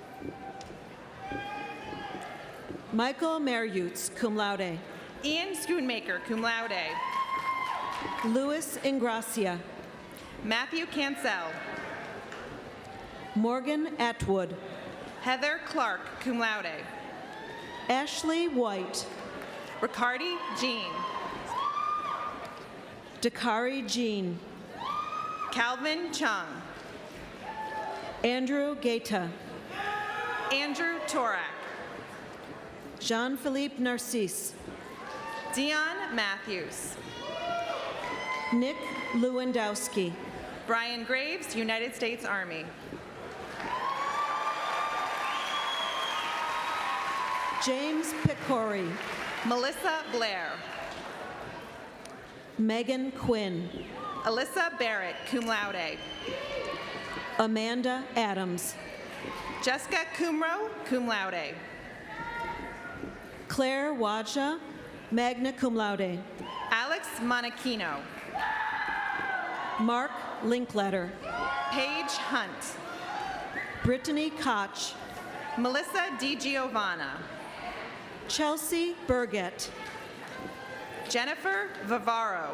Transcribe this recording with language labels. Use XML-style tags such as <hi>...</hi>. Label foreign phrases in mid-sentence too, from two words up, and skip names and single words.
<en>Michael Mariutz,</en> <la>cum laude.</la> <en>Ian Schoonmaker,</en> <la>cum laude.</la> <en>Louis Ingracia. Matthew Cancel. Morgan Atwood. Heather Clark,</en> <la>cum laude.</la> <en>Ashley White. Ricardi Jean. Dakari Jean. Calvin Chung. Andrew Gaeta. Andrew Torak. Jean-Philippe Narcisse. Dion Matthews. Nick Lewandowski. Brian Graves, United States Army. James Picori. Melissa Blair. Megan Quinn. Alyssa Barrett,</en> <la>cum laude.</la> <en>Amanda Adams. Jessica Kumro,</en> <la>cum laude.</la> <en>Claire Wadja,</en> <la>magna cum laude.</la> <en>Alex Monachino. Mark Linkletter. Paige Hunt. Brittany Koch. Melissa DiGiovanna. Chelsea Burgett. Jennifer Vivaro.</en>